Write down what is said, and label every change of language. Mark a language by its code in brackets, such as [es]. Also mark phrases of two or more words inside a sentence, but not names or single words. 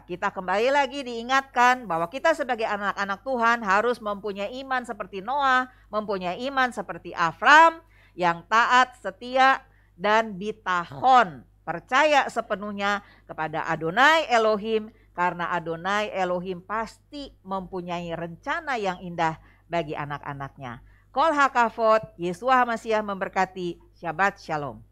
[id] Kita kembali lagi diingatkan bahwa kita sebagai anak-anak Tuhan harus mempunyai iman seperti Noah, mempunyai iman seperti Avram yang taat, setia, dan bitahon. Percaya sepenuhnya kepada Adonai Elohim karena Adonai Elohim pasti mempunyai rencana yang indah bagi anak-anaknya. [he] כל הכבוד, [id] Yeshua HaMashiach memberkati. [he] שבת שלום.